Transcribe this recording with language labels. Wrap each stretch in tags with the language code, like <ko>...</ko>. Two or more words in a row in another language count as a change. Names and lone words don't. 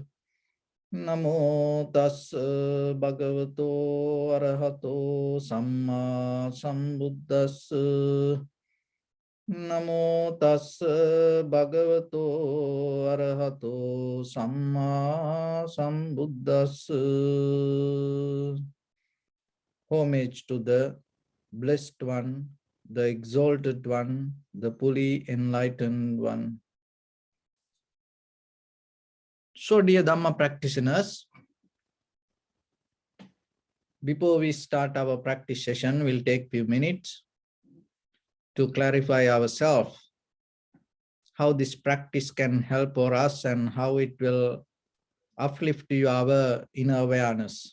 <pi>Namo tassa bhagavato arahato samma sambuddhassa. Namo tassa bhagavato arahato samma sambuddhassa.</pi> <en>Homage to the Blessed One, the Exalted One, the fully enlightened One. So, dear Dhamma practitioners, before we start our practice session, we'll take few minutes to clarify ourselves how this practice can help for us and how it will uplift our inner awareness.</en>